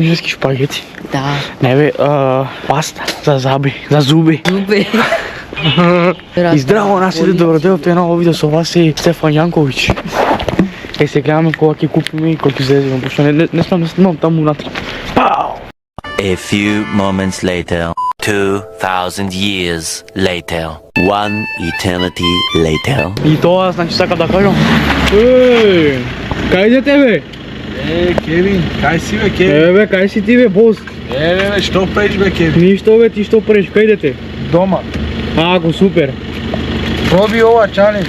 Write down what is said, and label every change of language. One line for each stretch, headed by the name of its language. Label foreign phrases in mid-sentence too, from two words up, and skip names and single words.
Macedonian: Кинески шпагети. Да. Не бе, паста за зуби. Зубе. И здраво на сите, добро дојдовте на ово видео, со вас е Стефан Јанковиќ. Ќе се гледаме кога ќе купиме и кога ќе излеземе, пошто не снимам таму внатре. Пау!
English: A few moments later. 2000 years later. One eternity later.
Macedonian: И тоа, значи, сакам да кажам. Кај идете бе? Кевин, кај си бе, Кевин? Еве, кај си ти бе, бос? Бе, што правиш бе, Кевин? Ништо бе, ти што правиш, кај идете? Дома. Ако, супер. Проби ова чалендж.